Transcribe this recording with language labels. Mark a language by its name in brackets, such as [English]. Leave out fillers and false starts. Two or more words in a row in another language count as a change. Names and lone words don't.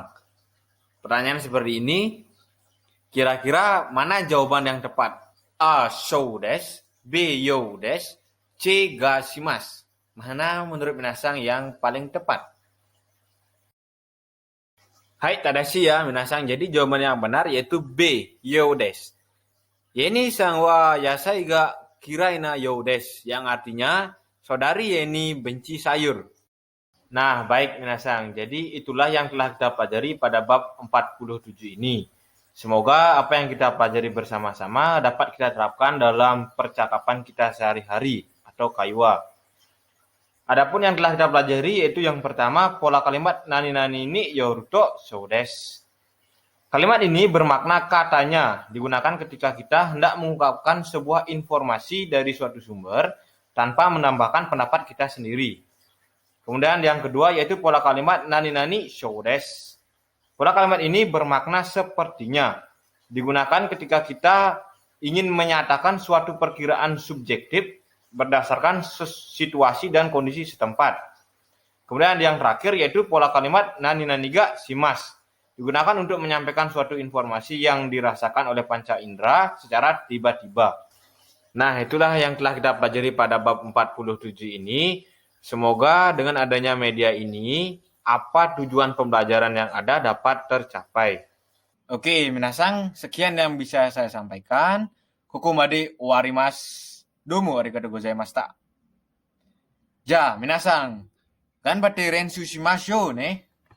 [Indonesian] Pertanyaan seperti ini, kira-kira mana jawaban yang tepat? A. [Japanese] そうです, B. ようです, C. がします. [Indonesian] Mana menurut minasang yang paling tepat? [Japanese] はい、正しいや、皆さん. [Indonesian] Jadi jawaban yang benar yaitu B. [Japanese] ようです. Yeniさんは野菜が嫌いなようです. [Indonesian] Yang artinya, saudari Yeni benci sayur. Nah, baik minasang. Jadi itulah yang telah kita pelajari pada bab 47 ini. Semoga apa yang kita pelajari bersama-sama dapat kita terapkan dalam percakapan kita sehari-hari atau kaiwa. Adapun yang telah kita pelajari yaitu yang pertama, pola kalimat [Japanese] 何々によるとそうです. [Indonesian] Kalimat ini bermakna katanya, digunakan ketika kita hendak mengungkapkan sebuah informasi dari suatu sumber tanpa menambahkan pendapat kita sendiri. Kemudian yang kedua yaitu pola kalimat [Japanese] 何々そうです. [Indonesian] Pola kalimat ini bermakna sepertinya, digunakan ketika kita ingin menyatakan suatu perkiraan subjektif berdasarkan situasi dan kondisi setempat. Kemudian yang terakhir yaitu pola kalimat [Japanese] 何々がします. [Indonesian] Digunakan untuk menyampaikan suatu informasi yang dirasakan oleh panca indera secara tiba-tiba. Nah, itulah yang telah kita pelajari pada bab 47 ini. Semoga dengan adanya media ini, apa tujuan pembelajaran yang ada dapat tercapai. Oke, minasang, sekian yang bisa saya sampaikan. [Japanese] ここまで終わります。どうもありがとうございました. じゃ、皆さん、頑張って練習しましょうね.